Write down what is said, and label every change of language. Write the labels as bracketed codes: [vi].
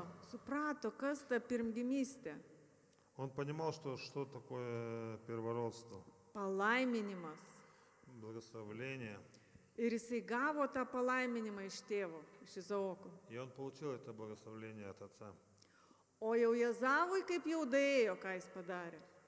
[lt] Suprato, kas ta pirmgimystė. [ru] Он понимал, что такое первородство, [lt] Palaiminimas. [ru] благословление. [lt] Ir jisai gavo tą palaiminimą iš tėvo, iš Izaoko. [ru] И он получил это благословение от отца. [lt] O jau Jezavui kaip jau daėjo, ką jis padarė.